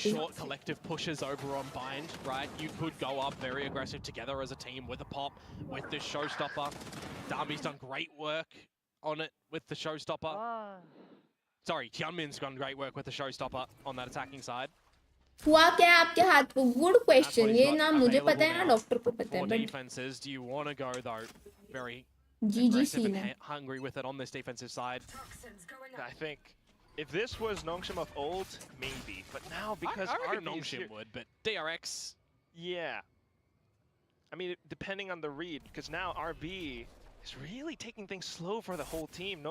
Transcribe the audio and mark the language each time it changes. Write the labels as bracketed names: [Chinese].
[English] Short collective pushes over on bind, right? You could go up very aggressive together as a team with a pop, with this showstopper. Darby's done great work on it with the showstopper. Sorry, Tianmin's done great work with the showstopper on that attacking side. [Hindi] हुआ क्या आपके हाथ को good question ये ना मुझे पता है ना डॉक्टर को पता है but [English] defenses do you want to go though very GG and hungry with it on this defensive side. I think if this was Nongshim of old maybe but now because I reckon Nongshim would but DRX yeah I mean depending on the read because now RB is really taking things slow for the whole team.